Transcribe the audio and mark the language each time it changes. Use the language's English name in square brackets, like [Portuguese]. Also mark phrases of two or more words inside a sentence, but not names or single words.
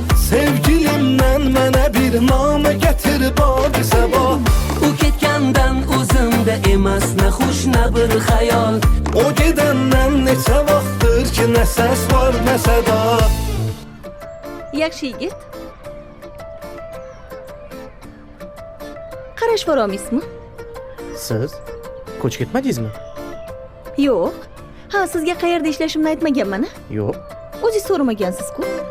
[Azerbaijani] Sevgilimdən mənə bir namə gətir badi səba. [Uzbek] O ketgəndən özümdə emas, nə xoş, nə bir xəyal. [Azerbaijani] O gedəndən neçə vaxtdır ki, nə səs var, nə səda. [Uzbek] Yaxshi yigit. Qarashvoramizmi? Siz ko'chib ketmadingizmi? Yo'q. Ha, sizga qayerda ishlashimni aytmaganman-a? Yo'q. O'zingiz so'ramagansiz-ku.